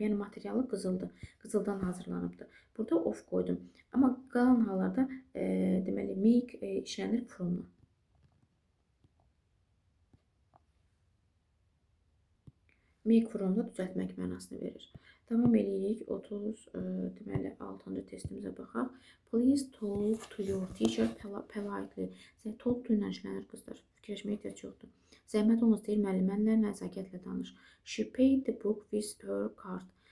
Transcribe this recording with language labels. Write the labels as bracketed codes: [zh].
[az] Yəni, materialı qızıldır. Qızıldan hazırlanıbdır. Burada of qoydum. Amma qalan hallarda, deməli, make işlənir from-la. Make from-la düzəltmək mənasını verir. Davam edirik. 36-cı testimizə baxaq. [en] Please talk to your teacher politely. [az] Talk to ilə işlənir, qızlar. Fikirləşməyə ehtiyac yoxdur. Zəhmət olmaz deyir, müəllimənlə nəzakətlə danış. [en] She paid the book with her card.